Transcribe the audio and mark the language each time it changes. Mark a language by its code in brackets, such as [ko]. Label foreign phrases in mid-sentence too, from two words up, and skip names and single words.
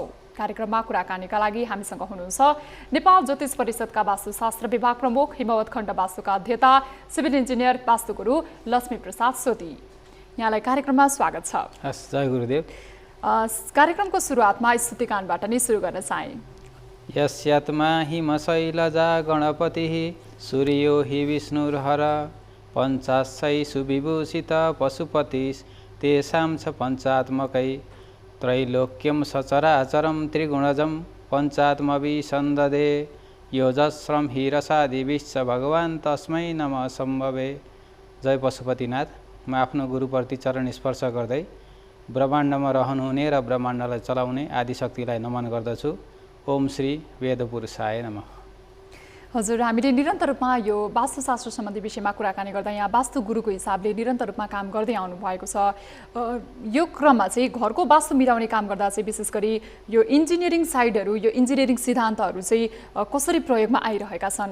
[ne] कार्यक्रममा कुराकानीका लागि हामीसँग हुनुहुन्छ नेपाल ज्योतिष परिषदका वास्तुशास्त्र विभाग प्रमुख, हिमवत् खण्ड वास्तुका अध्येता, [en] civil engineer [ne] वास्तुगुरु लक्ष्मी प्रसाद सोती। यहाँलाई कार्यक्रममा स्वागत छ। जय गुरुदेव। कार्यक्रमको सुरुवातमा स्तुतिगानबाट नै सुरु गर्न चाहे। [sa] यस्यात्मा हिमशैलजा गणपतिः सूर्यो हि विष्णुर्हर पञ्चाशै सुविभूषित पशुपतिस् तेषां च पञ्चात्मकै त्रैलोक्यं सचराचरं त्रिगुणजं पञ्चात्मविसन्ददे योजस्रं हिरसादिभिश्च भगवान् तस्मै नमः सम्भवे। [ne] जय पशुपतिनाथ। म आफ्नो गुरुप्रति चरण स्पर्श गर्दै ब्रह्माण्डमा रहनुहुने र ब्रह्माण्डलाई चलाउने आदिशक्तिलाई नमन गर्दछु। [sa] ओम श्री वेदपुरुषाय नमः। [ne] हजुर, हामीले निरन्तर रूपमा यो वास्तुशास्त्र सम्बन्धी विषयमा कुराकानी गर्दा यहाँ वास्तु गुरुको हिसाबले निरन्तर रूपमा काम गर्दै आउनु भएको छ। यो क्रममा चाहिँ घरको वास्तु मिलाउने काम गर्दा चाहिँ विशेष गरी यो [en] engineering sides, [ne] यो इन्जिनियरिङ सिद्धान्तहरू चाहिँ कसरी प्रयोगमा आइरहेका छन्?